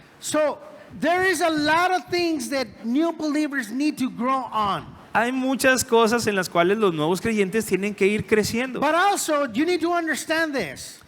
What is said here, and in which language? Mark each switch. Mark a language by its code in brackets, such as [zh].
[en] So there is a lot of things that new believers need to grow on. [es] Hay muchas cosas en las cuales los nuevos creyentes tienen que ir creciendo. [en] But also, you need to understand this.